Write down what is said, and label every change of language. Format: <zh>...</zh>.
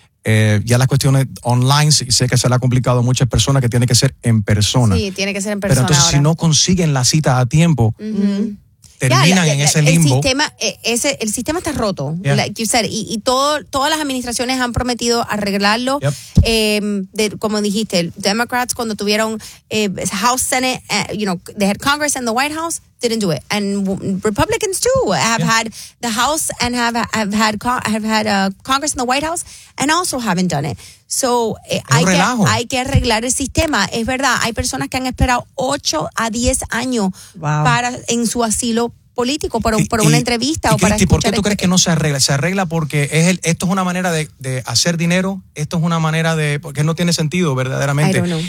<es>Ya las cuestiones online, sé que se le ha complicado a muchas personas que tiene que ser en persona. Sí, tiene que ser en persona. Pero entonces ahora, si no consiguen la cita a tiempo, terminan en ese limbo. El sistema está roto.</es> <en>Yeah. Like you said,</en> <es>y todas las administraciones han prometido arreglarlo. Yep. Como dijiste,</es> <en>Democrats</en> <es>cuando tuvieron</es> <en>House, Senate, they had Congress and the White House, didn't do it. And Republicans too had the House and have had Congress and the White House and also haven't done it. So</en> <es>hay que arreglar el sistema. Es verdad, hay personas que han esperado 8 a 10 años para en su asilo político por una entrevista o Cristi, para ¿por qué tú crees que no se arregla? Se arregla porque esto es una manera de hacer dinero, esto es una manera de, porque no tiene sentido verdaderamente.</es>